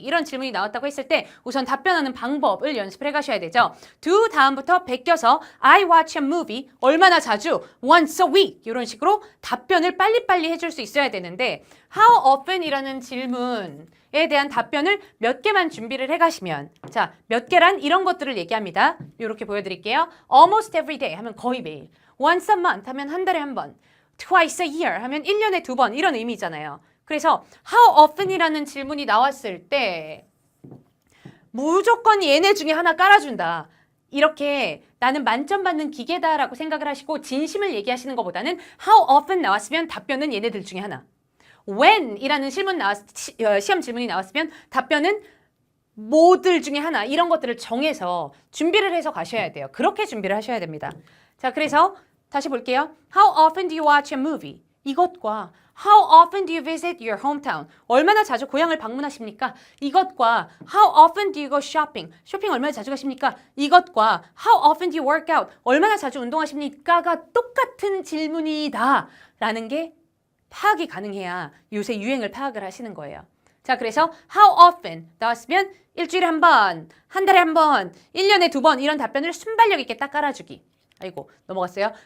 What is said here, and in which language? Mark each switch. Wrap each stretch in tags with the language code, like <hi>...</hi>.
<ko>이런 질문이 나왔다고 했을 때 우선 답변하는 방법을 연습을 해가셔야 되죠.</ko> <en>do</en> <ko>다음부터 베껴서</ko> <en>I watch a movie</en> <ko>얼마나 자주?</ko> <en>once a week</en> <ko>이런 식으로 답변을 빨리빨리 해줄 수 있어야 되는데 How often이라는 질문에 대한 답변을 몇 개만 준비를 해가시면 자, 몇 개란 이런 것들을 얘기합니다. 이렇게 보여드릴게요.</ko> <en>Almost every day</en> <ko>하면 거의 매일</ko> <en>once a month</en> <ko>하면 한 달에 한 번</ko> <en>twice a year</en> <ko>하면 1년에 2번 이런 의미잖아요. 그래서</ko> <en>how often</en> <ko>이라는 질문이 나왔을 때 무조건 얘네 중에 하나 깔아준다. 이렇게 나는 만점 받는 기계다라고 생각을 하시고 진심을 얘기하시는 것보다는</ko> <en>how often</en> <ko>나왔으면 답변은 얘네들 중에 하나. when이라는 시험 질문이 나왔으면 답변은 뭐들 중에 하나 이런 것들을 정해서 준비를 해서 가셔야 돼요. 그렇게 준비를 하셔야 됩니다. 자, 그래서 다시 볼게요.</ko> <en>How often do you watch a movie?</en> <ko>이것과</ko> <en>How often do you visit your hometown?</en> <ko>얼마나 자주 고향을 방문하십니까? 이것과</ko> <en>How often do you go shopping?</en> <ko>쇼핑 얼마나 자주 가십니까?</ko> <en>이것과 How often do you work out?</en> <ko>얼마나 자주 운동하십니까?가 똑같은 질문이다 라는 게 파악이 가능해야 요새 유행을 파악을 하시는 거예요. 자, 그래서</ko> <en>How often</en> <ko>나왔으면 일주일에 한 번, 한 달에 한 번, 1년에 2번 이런 답변을 순발력 있게 딱 깔아주기. 아이고 넘어갔어요.</ko>